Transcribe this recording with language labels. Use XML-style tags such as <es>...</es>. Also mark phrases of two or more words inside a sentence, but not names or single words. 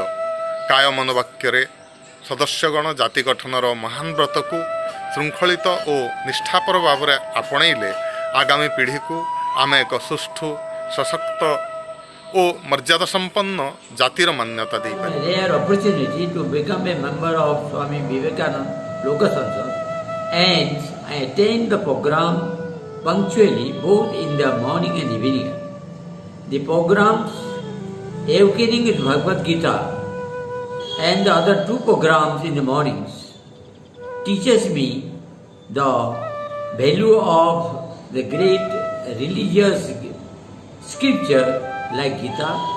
<or>କାୟ ମନୋବାକ୍ୟରେ ସଦସ୍ୟଗଣ ଜାତି ଗଠନର ମହାନ ବ୍ରତକୁ ଶୃଙ୍ଖଳିତ ଓ ନିଷ୍ଠାପର ଭାବରେ ଆପଣେଇଲେ ଆଗାମୀ ପିଢ଼ିକୁ ଆମେ ଏକ ସୁଷ୍ଠୁ, ସଶକ୍ତ ଓ ମର୍ଯ୍ୟାଦା ସମ୍ପନ୍ନ ଜାତିର ମାନ୍ୟତା ଦେଇପାରିବା।</or> <en>Rare opportunity to become a member of Swami Vivekananda Lok Sansad, and I attend the program punctually both in the morning and evening. The programs Awakening with Bhagavad Gita and the other 2 programs in the mornings teaches me the value of the great religious scripture like Gita,</en>